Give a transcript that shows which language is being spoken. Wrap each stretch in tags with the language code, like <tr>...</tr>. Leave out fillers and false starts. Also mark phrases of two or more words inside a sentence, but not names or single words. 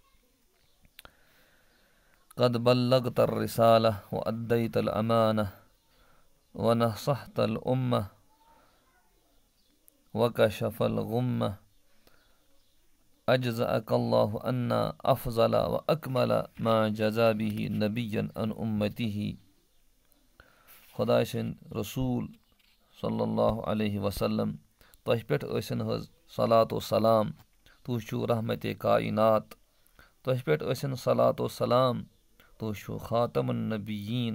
<ar>قد بلغت الرسالة وأديت الأمانة ونصحت الأمة وكشفت الغمة جزاك الله عنا أفضل وأكمل ما جزى به نبيا عن أمته.</ar> <ks>खुदा सन्द रसूल</ks> <ar>صلى الله عليه وسلم</ar> <ks>तह पे सन हज</ks> <ar>صلاة وسلام,</ar> <ks>तुह छु रहमत कायनात। तह पे सन</ks> <ar>صلاة وسلام,</ar> <ks>तुह छु</ks> <ar>خاتم النبيين.</ar>